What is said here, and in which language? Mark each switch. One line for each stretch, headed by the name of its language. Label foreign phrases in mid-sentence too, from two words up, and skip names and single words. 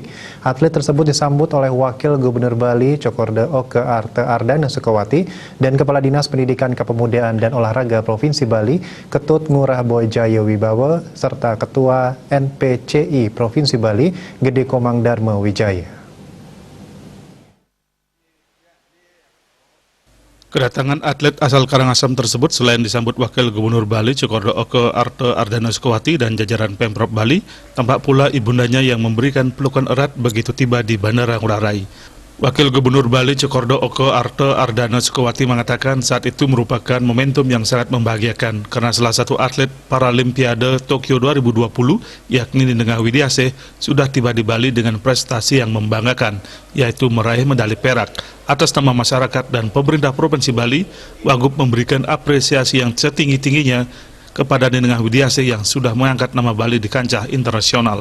Indonesian: Atlet tersebut disambut oleh Wakil Gubernur Bali Cokorda Oke Arte Ardana Sukawati dan Kepala Dinas Pendidikan Kepemudaan dan Olahraga Provinsi Bali, Ketut Ngurah Boyjaya Wibawa, serta Ketua NPCI Provinsi Bali, Gede Komang Dharma Wijaya. Kedatangan atlet asal Karangasem tersebut selain disambut Wakil Gubernur Bali Cokorda Oke Arte Ardana Sukawati dan jajaran Pemprov Bali, tampak pula ibundanya yang memberikan pelukan erat begitu tiba di Bandara Ngurah Rai. Wakil Gubernur Bali Cokorda Oke Arte Ardana Sukawati mengatakan saat itu merupakan momentum yang sangat membahagiakan karena salah satu atlet Paralimpiade Tokyo 2020 yakni Ninengah Widiasih sudah tiba di Bali dengan prestasi yang membanggakan, yaitu meraih medali perak. Atas nama masyarakat dan pemerintah Provinsi Bali, Wagub memberikan apresiasi yang setinggi-tingginya kepada Ninengah Widiasih yang sudah mengangkat nama Bali di kancah internasional.